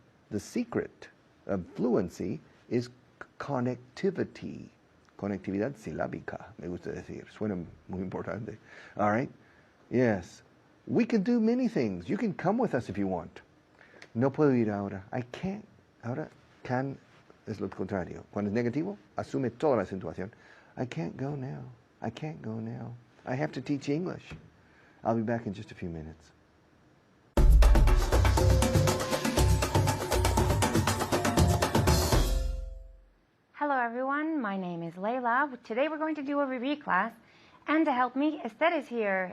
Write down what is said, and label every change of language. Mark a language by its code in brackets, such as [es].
[en] The secret of fluency is connectivity. [es] Conectividad silábica, me gusta decir. Suena muy importante. [en] All right? Yes. We can do many things. You can come with us if you want. [es] No puedo ir ahora. [en] I can't. [es] Ahora, can es lo contrario. Cuando es negativo, asume toda la acentuación. [en] I can't go now. I have to teach English. I'll be back in just a few minutes. Hello everyone, my name is Layla. Today we're going to do a review class, and to help me, Esther is here.